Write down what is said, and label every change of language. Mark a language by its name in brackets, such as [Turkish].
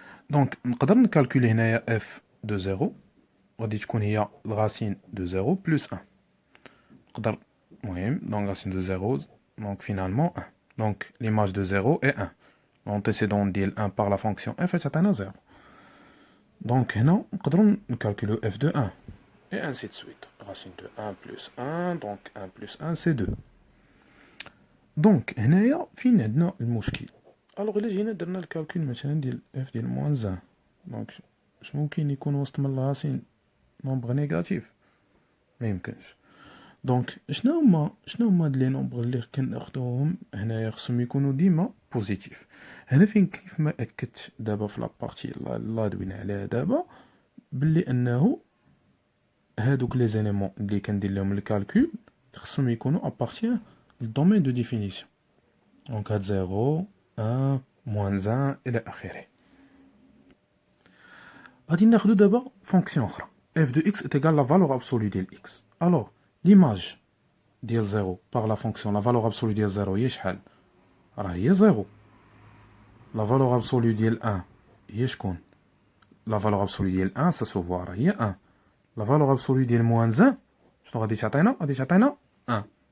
[Arabic] دونك نقدر نكالكولي هنايا اف دو زيرو غادي تكون هي الغاسين دو زيرو بلس 1. نقدر المهم دونك غاسين دو زيرو دونك فينالمون 1. دونك ليماج دو زيرو اي 1. لونتيسيدون ديال 1 باغ لا فونكسيون اف تعطينا زيرو. دونك هنا نقدروا نكالكوليو اف دو 1 [French] et ainsi de suite. Racine de 1 plus 1, donc 1 plus 1 c'est 2. [Arabic] دونك هنايا فين عندنا المشكل؟ الوغ الا جينا درنا الكالكول مثلا ديال اف ديال موان 1، دونك واش ممكن يكون وسط من الغاسين نومبر نيجاتيف؟ ما يمكنش. دونك شنو هما لي نومبر اللي كناخذوهم هنايا خصهم يكونوا ديما بوزيتيف. هنا فين كيف ما اكدت دابا في لابارتي اللي دوينا عليها دابا باللي انه هادوك لي زيليمون اللي كندير لهم الكالكول خصهم يكونوا ابارتيان للدومين دو ديفينيسيون. دونك هاد 0 1 موان 1 الى اخره. غادي ناخدو دابا فونكسيون اخرى [French] f de x est égal la valeur absolue ديال x. [Arabic] الوغ ليماج ديال 0 باغ لا فونكسيون لا فالور ابسولو ديال 0 هي شحال؟ راه هي 0. لا فالور ابسولو ديال 1 هي شكون؟ لا فالور ابسولو ديال 1 سا سو فوا راه هي 1. لا فالور ابسولو ديال موان 1 شنو غادي تعطينا؟ غادي تعطينا 1.